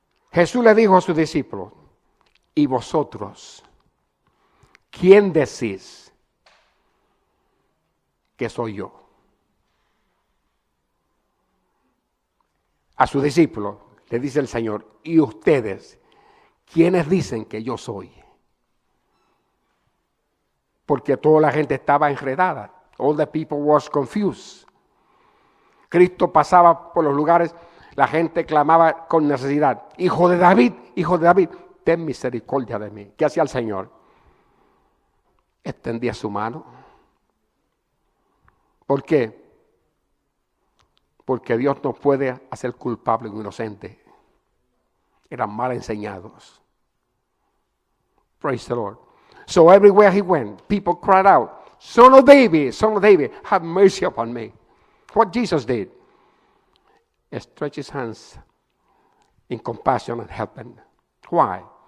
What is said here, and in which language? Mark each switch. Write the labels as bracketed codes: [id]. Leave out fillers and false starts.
[es] Jesús le dijo a sus discípulos, ¿y vosotros quién decís que soy yo? A sus discípulos le dice el Señor, ¿y ustedes quiénes dicen que yo soy? Porque toda la gente estaba enredada. [en] All the people was confused. [es] Cristo pasaba por los lugares, la gente clamaba con necesidad. Hijo de David, ten misericordia de mí. ¿Qué hacía el Señor? Extendía su mano. ¿Por qué? Porque Dios no puede hacer culpable a un inocente. Eran mal enseñados. [en] Praise the Lord. So everywhere he went, people cried out, Son of David, have mercy upon me. What Jesus did, stretch his hands in compassion and help them. Why?